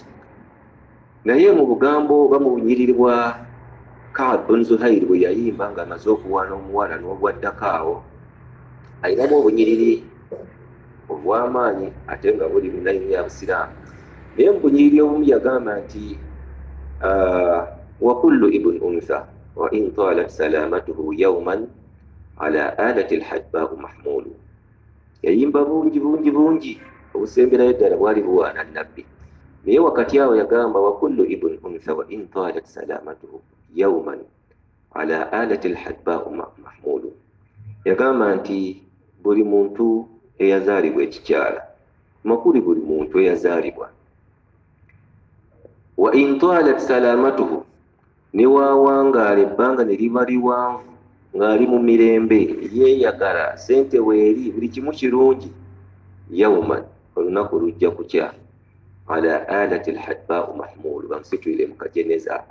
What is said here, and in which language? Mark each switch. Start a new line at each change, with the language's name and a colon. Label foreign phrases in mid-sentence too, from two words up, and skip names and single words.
Ganda: Naye mu bugambo ba mu bunyiriri bwa Ka'b ibn Zuhair bwe yayimba nga amaze okuwaana omuwala n'obwaddako awo ayinamu obunyiriri obw'amaanyi ate nga buli mu layini ya busiraamu. Naye mu bunyiriri obumu yagamba nti
Arabic: وكل ابن أنثى وإن طالت سلامته يوما على آلة حدباء محمول.
Ganda: Yayimba bungi obusemberayo ddala bwali buwaana Nabbi. Naye wakati awo yagamba
Arabic: وكل ابن أنثى وإن طالت سلامته يوما على آلة حدباء محمول.
Ganda: Yagamba nti buli muntu eyazaalibwa ekikyala, makuli buli muntu eyazaalibwa.
Arabic: وإن طالت سلامته,
Ganda: ne waawangaala ebbanga ne liba liwanvu ng'ali mu mirembe yeeyagala sente weeri buli kimu kirungi, yawman olunaku lujja kukya
Arabic: على آلة حدباء محمول,
Ganda: bamusitulire mu kajeneza ako.